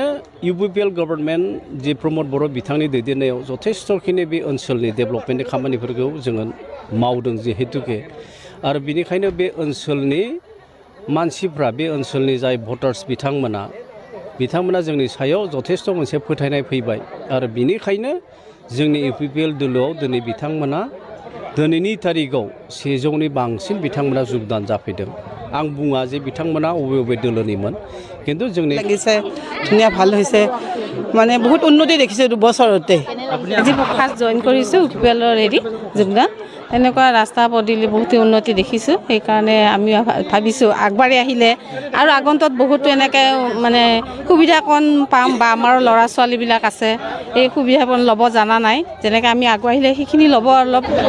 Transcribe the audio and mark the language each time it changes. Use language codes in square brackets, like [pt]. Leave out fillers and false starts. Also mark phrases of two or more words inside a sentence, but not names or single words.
[brx] UPPL गभर्नमेन्ट जि प्रमद बर' बिथांनि दैदेननायाव जथेस्थखिनि बे ओनसोलनि डेभेलपमेन्टनि खामानिफोरखौ जोङो मावदों जिहेतुके आरो बिनिखायनो बे ओनसोलनि मानसिफ्रा बे ओनसोलनि जाय भटार्स बिथांमोना जोंनि सायाव जथेस्थ मोनसे फोथायनाय फैबाय आरो बिनिखायनो जोंनि UPPL दोलोआव दिनै बिथांमोना दिनैनि तारिखआव 100नि बांसिन बिथांमोना যোগদান जाफैदों आं बुङा जे बिथांमोना अबे दोलोनिमोन কিন্তু जोंनि [as] লাগিছে ধুনীয়া ভাল হৈছে মানে বহুত উন্নতি দেখিছে 2 বছৰতে আজি [en] first join [as] কৰিছো UPPL হেৰি যোগদান এনেকুৱা ৰাস্তা পদূলি বহুত উন্নতি দেখিছো সেই কাৰণে আমি ভাবিছো আগবাঢ়ি আহিলে আৰু আগন্তত বহুত এনেকৈ মানে সুবিধা কোন পাম বা আমাৰ ল'ৰা ছোৱালী বিলাক আছে এই সুবিধাবোৰ ল'ব জানা নাই যেনেকৈ আমি আগবাঢ়িলে সেইখিনি ল'ব অলপ